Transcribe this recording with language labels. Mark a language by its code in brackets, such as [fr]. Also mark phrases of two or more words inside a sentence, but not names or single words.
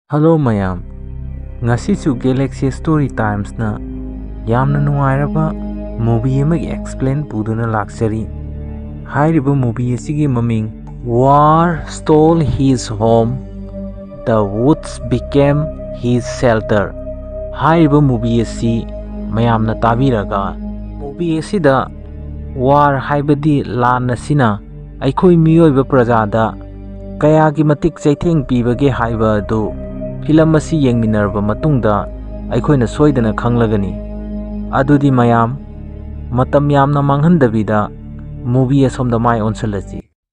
[mni] Hello mayam, ngasisu Galaxy Story Times na yamna nungairaba movie amagi explain puduna laksari. Hairiba movie asigi maming [en] War stole his home, the woods became his shelter. [mni] Hairiba movie asi mayamna tabiraga movie asida war haibadi lan asina aikhoi miyoiba prajada kayagi matik chaitheng pibage haiba adu film asi yengminarba matungda aikhoina soidana khanglagani adudi mayam matam yamna manghandabida movie asomda mai onsalasi.